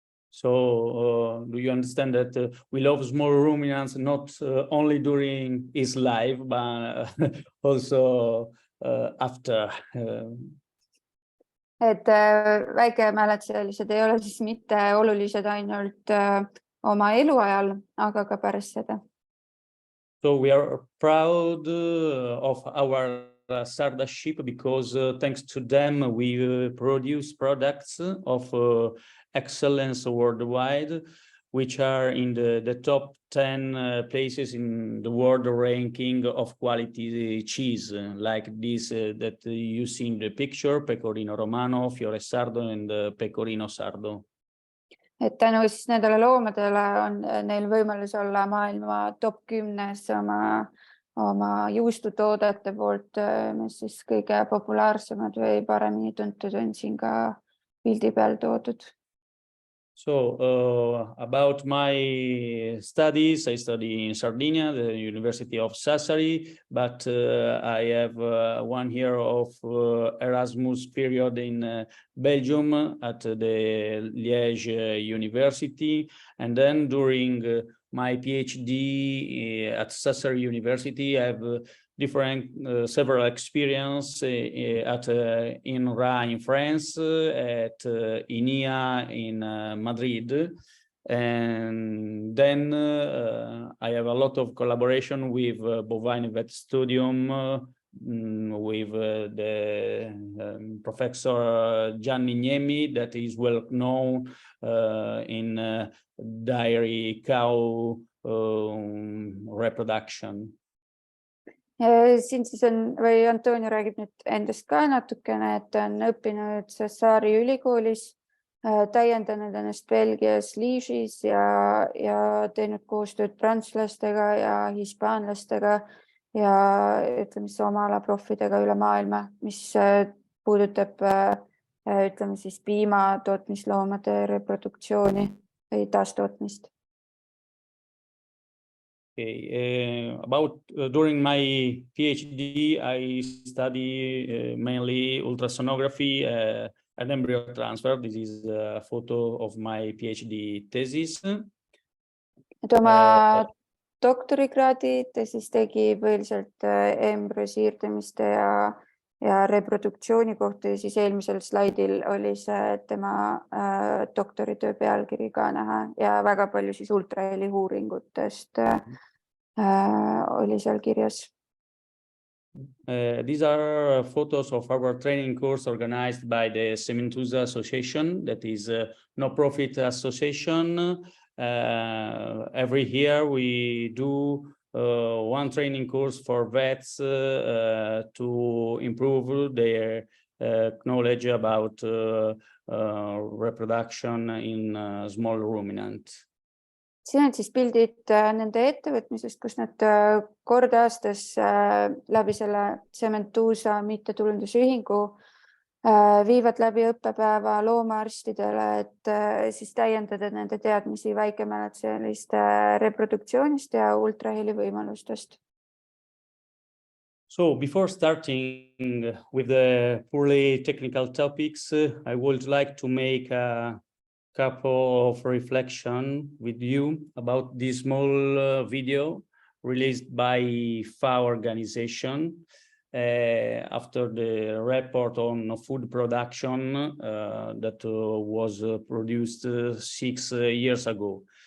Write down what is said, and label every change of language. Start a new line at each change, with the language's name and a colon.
English: So, do you understand that we love small ruminants not only during his life, but also after?
Estonian: Et väikemäletsejallised ei ole siis mitte olulised ainult oma eluajal, aga ka pärast seda.
English: So we are proud of our Sarda sheep because thanks to them we produce products of excellence worldwide, which are in the top 10 places in the world ranking of quality cheese, like this that you see in the picture, Pecorino Romano, Fiore Sardo and Pecorino Sardo.
Estonian: Et tänu siis nendele loomadele on neil võimalus olla maailma top 10 oma juustutoodete poolt, mis siis kõige populaarsemad või paremini tuntud on siin ka pildi peal toodud.
English: So about my studies, I study in Sardinia, the University of Sassari, but I have 1 year of Erasmus period in Belgium at the Liège University. And then during my PhD at Sassari University, I have different several experience at INRA in France, at INIA in Madrid, and then I have a lot of collaboration with Bovine Vet Studium, with the Professor Gianni Niemi, that is well known in dairy cow reproduction.
Estonian: Siin siis on, või Antonio räägib nüüd endast ka natukene, et ta on õppinud Sassari ülikoolis, täiendanud ennast Belgias Liège'is ja teinud koostööd prantslastega ja hispaanlastega ja ütleme siis oma ala proffidega üle maailma, mis puudutab ütleme siis piimatootmisloomade reproduktsiooni või taastootmist.
English: Okay, during my PhD, I study mainly ultrasonography and embryo transfer. This is a photo of my PhD thesis.
Estonian: Et oma doktorikraadi ta siis tegi põhiliselt embrüosiirdamiste ja reproduktsiooni kohta ja siis eelmisel slaidil oli see tema doktoritöö pealkiri ka näha ja väga palju siis ultraheliuuringutest oli seal kirjas.
English: These are photos of our training course organized by the Seemendamise Association, that is a no-profit association. Every year we do one training course for vets to improve their knowledge about reproduction in small ruminant.
Estonian: Siin on siis pildid nende ettevõtmisest, kus nad kord aastas läbi selle seemendamise mittetulundusühingu viivad läbi õppepäeva loomaarstidele, et siis täiendada nende teadmisi väikemäletsejaliste reproduktsioonist ja ultraheli võimalustest.
English: So before starting with the purely technical topics, I would like to make a couple of reflection with you about this small video released by FAO organization after the report on food production that was produced 6 years ago.